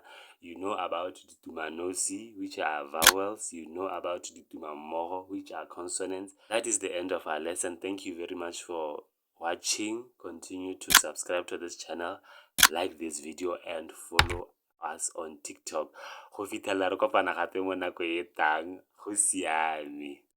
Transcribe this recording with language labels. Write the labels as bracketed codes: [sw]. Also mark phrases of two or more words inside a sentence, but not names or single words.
[en] You know about ditumanosi, which are vowels. You know about ditumammogo, which are consonants. That is the end of our lesson. Thank you very much for watching. Continue to subscribe to this channel, like this video, and follow us on TikTok. [tn] Go fitlhela re kopana gape mo nako e tlang. Go siame.